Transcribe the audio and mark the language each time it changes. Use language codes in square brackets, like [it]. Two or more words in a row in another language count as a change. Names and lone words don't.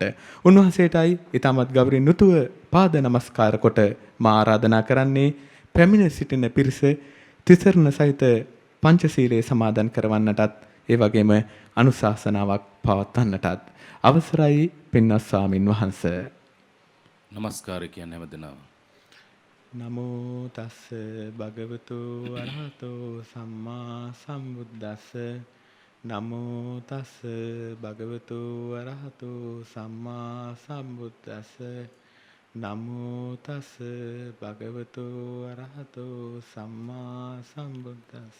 [si] උන්වහන්සේටයි ඊටමත් ගෞරවයෙන් යුතුව පාද නමස්කාර කොට මා ආරාධනා කරන්නේ පැමිණ සිටින පිරිස තිසරණ සහිත පංචශීලයේ සමාදන් කරවන්නටත් ඒ වගේම අනුශාසනාවක් පවත්වන්නටත් අවසරයි පින්වත් ස්වාමින් වහන්සේ. නමස්කාර කියන්නේ හැමදෙනාම. [pi] නමෝ තස්ස භගවතු අරහතෝ සම්මා සම්බුද්දස්ස නමෝ තස්ස භගවතු අරහතෝ සම්මා සම්බුද්දස්ස නමෝ තස්ස භගවතු අරහතෝ සම්මා සම්බුද්දස්ස